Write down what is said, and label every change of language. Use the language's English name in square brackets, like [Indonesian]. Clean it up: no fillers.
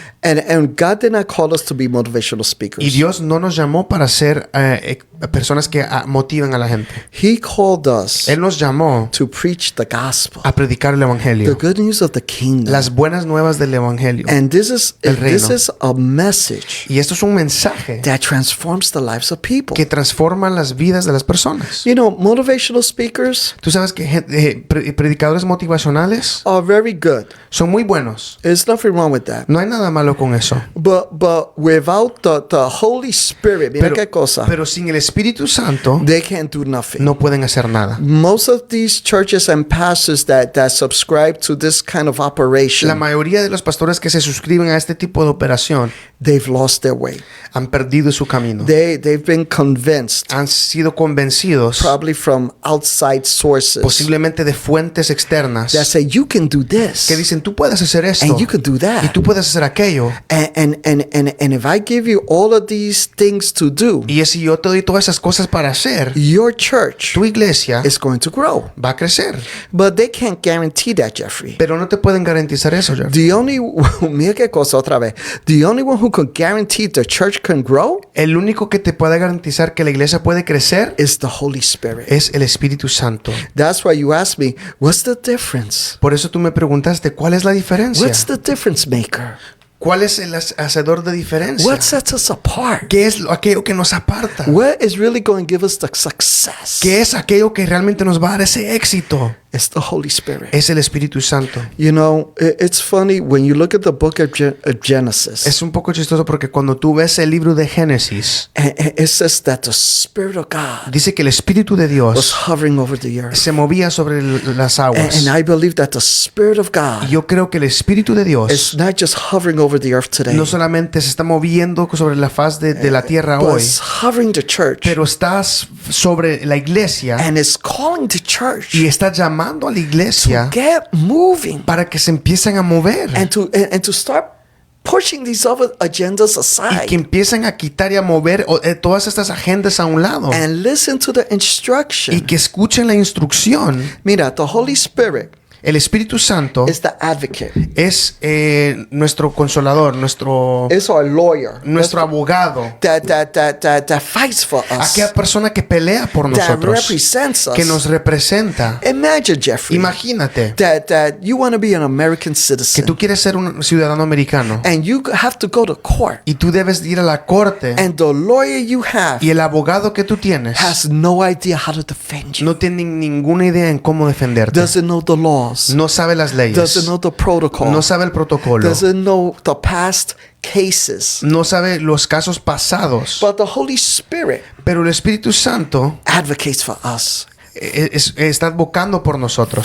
[English] And God did not call us to be motivational speakers. [Spanish] Y Dios no nos llamó para ser personas que motiven a la gente. [English] He called us [Spanish] Él nos llamó [English] to preach the gospel, [Spanish] a predicar el [English] the [Spanish] evangelio, [English] good news of the kingdom. [Spanish] las buenas nuevas del evangelio. [English] And this is [Spanish] El reino. [English] a message [Spanish] Y esto es un mensaje [English] that transforms the lives of people. [Spanish] que transforma las vidas de las personas. [English] You know, motivational speakers [Spanish] Tú sabes que predicadores motivacionales [English] are very good. [Spanish] son muy buenos. [English] There's nothing wrong with that. [Spanish] No hay nada malo con eso. [English] But without the Holy Spirit, [Spanish] mira qué cosa, Pero sin el Espíritu Santo [English] they can't do nothing. [Spanish] no pueden hacer nada. [English] Most of these churches and pastors that subscribe to this kind of [Spanish] La [English] operation, [Spanish] mayoría de los pastores que se suscriben a este tipo de operación [English] they've lost their way. [Spanish] han perdido su camino. [English] They've been convinced, [Spanish] Han sido convencidos, [English] probably from outside sources, [Spanish] posiblemente de fuentes externas, [English] that say you can do this [Spanish] que dicen tú puedes hacer esto [English] and you can do [Spanish] y [English] that. [Spanish] tú puedes hacer aquello. [English] And if I give you all of these things to do, [Spanish] Y si yo te doy todas esas cosas para hacer, [English] your church [Spanish] tu iglesia [English] is going to grow. [Spanish] va a crecer. [English] But they can't guarantee that, Jeffrey. [Spanish] Pero no te pueden garantizar eso, Jeff. [English] The only [Spanish] mira qué cosa otra vez. [English] The only one who can guarantee the church can grow [Spanish] El único que te puede garantizar que la iglesia puede crecer [English] is the Holy Spirit. [Spanish] es el Espíritu Santo. [English] That's why you asked me, what's the difference? [Spanish] Por eso tú me preguntaste, ¿cuál es la diferencia? [English] What's the difference maker? [Spanish] ¿Cuál es el hacedor de diferencia? [English] What sets us apart? [Spanish] ¿Qué es aquello que nos aparta? [English] What is really going to give us the success? [Spanish] ¿Qué es aquello que realmente nos va a dar ese éxito? [English] It's the Holy Spirit. [Spanish] Es el Espíritu Santo. [English] You know, it's funny when you look at the book of Genesis. [Spanish] Es un poco chistoso porque cuando tú ves el libro de Génesis, [English] It says that the Spirit of God [Spanish] dice que el Espíritu de [English] was [Spanish] Dios [English] hovering over the earth. [Spanish] se movía sobre las aguas. [English] And I believe that the Spirit of [Spanish] Y [English] God [Spanish] yo creo que el Espíritu de [English] is [Spanish] Dios [English] not just hovering over the earth today, [Spanish] no solamente se está moviendo sobre la faz de la tierra [English] but [Spanish] hoy, [English] it's hovering the church [Spanish] pero está sobre la iglesia [English] and it's calling the church [Spanish] y está llamando a la iglesia [English] to get moving [Spanish] para que se empiecen a mover [English] and to start pushing these other agendas [Spanish] y [English] aside [Spanish] que empiecen a quitar y a mover todas estas agendas a un lado [English] and listen to the [Spanish] y [English] instruction. [Spanish] que escuchen la instrucción. Mira, [English] the Holy Spirit [Spanish] El Espíritu Santo [English] is the advocate. [Spanish] es nuestro consolador, nuestro [English] It's our lawyer. [Spanish] abogado, [English] That fights for us. [Spanish] aquella persona que pelea por [English] That [Spanish] nosotros, [English] represents us. [Spanish] que nos representa. [English] Imagine, Jeffrey, [Spanish] Imagínate [English] that you want to be an American [Spanish] que [English] citizen [Spanish] tú quieres ser un ciudadano americano [English] and you have to go to court [Spanish] y tú debes ir a la corte [English] and the lawyer you have [Spanish] y el abogado que tú tienes [English] has no idea how to defend you. [Spanish] no tiene ninguna idea en cómo defenderte. [English] Doesn't know the laws. [Spanish] No sabe las [English] Doesn't [Spanish] leyes. [English] know the protocol. [Spanish] No sabe el protocolo. [English] Doesn't know the past cases. [Spanish] No sabe los casos pasados. [English] But the Holy Spirit [Spanish] Pero el Espíritu Santo [English] advocates for us, [Spanish] está advocando por nosotros.